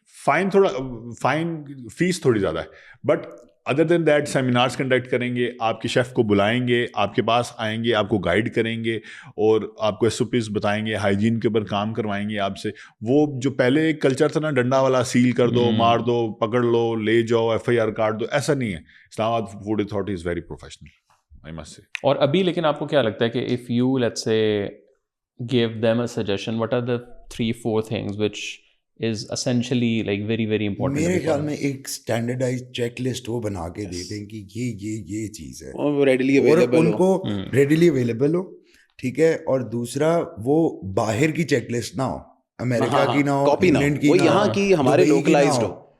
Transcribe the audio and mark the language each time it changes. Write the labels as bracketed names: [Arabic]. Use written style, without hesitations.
[Urdu] Fine face تھوڑی زیادہ ہے [English] but other then that [Urdu] seminars conduct کریں گے, آپ کے شیف کو بلائیں گے, آپ کے پاس آئیں گے, آپ کو گائیڈ کریں گے اور آپ کو SOPs بتائیں گے, ہائیجین کے اوپر کام کروائیں گے آپ سے. وہ جو پہلے ایک کلچر تھا نا, ڈنڈا والا سیل کر دو, مار دو, پکڑ لو, لے جاؤ, FIR کاٹ دو, ایسا نہیں ہے. [English] Islamabad food authority is very professional I must say. [Urdu] اور ابھی لیکن آپ کو کیا لگتا ہے کہ [English] If you let's say give them a suggestion, what are the 3-4 things which is essentially like very very important? [Urdu] میرے خیال میں ایک اسٹینڈرڈائز چیک لسٹ وہ بنا کے دے دیں کہ یہ چیز ہے [English] اور readily available [Urdu] ان کو ریڈیلی اویلیبل ہو, ٹھیک ہے. اور دوسرا وہ باہر کی چیک لسٹ نہ ہو, امریکہ کی نہ ہو, انگلینڈ کی نہ ہو, یہاں کی ہمارے لوکلائزڈ ہو,